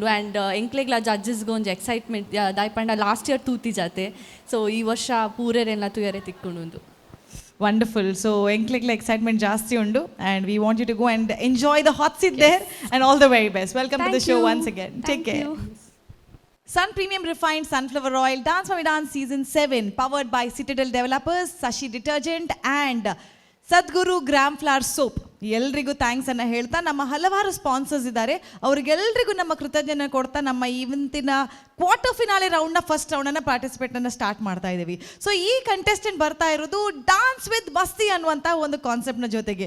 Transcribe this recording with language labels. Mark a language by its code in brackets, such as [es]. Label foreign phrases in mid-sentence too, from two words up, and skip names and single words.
[tcy] ಆ್ಯಂಡ್ ಎಂಕ್ಲೆಗ್ಲ ಜಡ್ಜಸ್ಗೆ ಒಂದು ಎಕ್ಸೈಟ್ಮೆಂಟ್ ದಾಯ್ಪಂಡ [en] last year [tcy] ತೂತಿ ಜಾತೆ. ಸೊ ಈ ವರ್ಷ ಪೂರೆರೆಲ್ಲ ತುಯರೆ ತಿಕ್ಕೊಂಡು. [en] ವಂಡರ್ಫುಲ್. [tcy] ಸೊ ಎಂಕ್ಲಿಗ್ಲ ಎಕ್ಸೈಟ್ಮೆಂಟ್ ಜಾಸ್ತಿ ಉಂಡು [en] and we want you to go and enjoy the hot seat there and all the very best. welcome to the show once again take care. Sun Premium Refined Sunflower Oil, Dance Mummy Dance Season 7, powered by Citadel Developers, Sashi Detergent and ಸದ್ಗುರು ಗ್ರಾಮ್ ಫ್ಲವರ್ ಸೋಪ್. [kn] ಎಲ್ರಿಗೂ ಥ್ಯಾಂಕ್ಸ್ ಅನ್ನು ಹೇಳ್ತಾ ನಮ್ಮ ಹಲವಾರು ಸ್ಪಾನ್ಸರ್ಸ್ ಇದ್ದಾರೆ, ಅವ್ರಿಗೆಲ್ರಿಗೂ ನಮ್ಮ ಕೃತಜ್ಞತೆ ಕೊಡ್ತಾ ನಮ್ಮ ಇವತ್ತಿನ [en] quarter finale [kn] ರೌಂಡ್ನ ಫಸ್ಟ್ ರೌಂಡನ್ನು ಪಾರ್ಟಿಸಿಪೇಟನ್ನು ಸ್ಟಾರ್ಟ್ ಮಾಡ್ತಾ ಇದ್ದೀವಿ. ಸೊ ಈ ಕಂಟೆಸ್ಟೆಂಟ್ ಬರ್ತಾ ಇರೋದು ಡಾನ್ಸ್ ವಿತ್ ಮಸ್ತಿ ಅನ್ನುವಂಥ ಒಂದು ಕಾನ್ಸೆಪ್ಟ್ನ ಜೊತೆಗೆ.